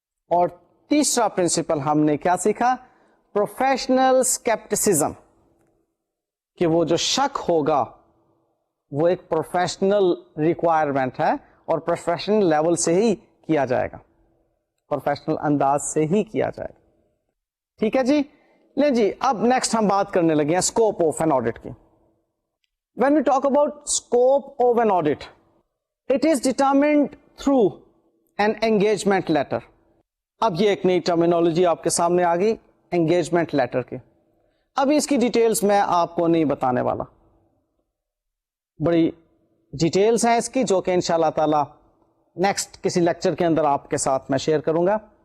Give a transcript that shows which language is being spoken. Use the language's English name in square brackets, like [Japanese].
[Urdu] اور تیسرا پرنسپل ہم نے کیا سیکھا؟ پروفیشنل اسکیپٹسزم, کہ وہ جو شک ہوگا وہ ایک پروفیشنل ریکوائرمنٹ ہے اور پروفیشنل لیول سے ہی کیا جائے گا, پروفیشنل انداز سے ہی کیا جائے گا. ٹھیک ہے جی. لیں جی, اب نیکسٹ ہم بات کرنے لگے ہیں اسکوپ آف این آڈٹ کی. [English] When we talk about scope of an audit, it is determined through an engagement letter. [Urdu] اب یہ ایک نئی ٹرمینالوجی آپ کے سامنے آ گئی, انگیجمنٹ لیٹر کی. ابھی اس کی ڈیٹیلز میں آپ کو نہیں بتانے والا, بڑی ڈیٹیلز ہیں اس کی جو کہ انشاءاللہ تعالی نیکسٹ کسی لیکچر کے اندر آپ کے ساتھ میں شیئر کروں گا.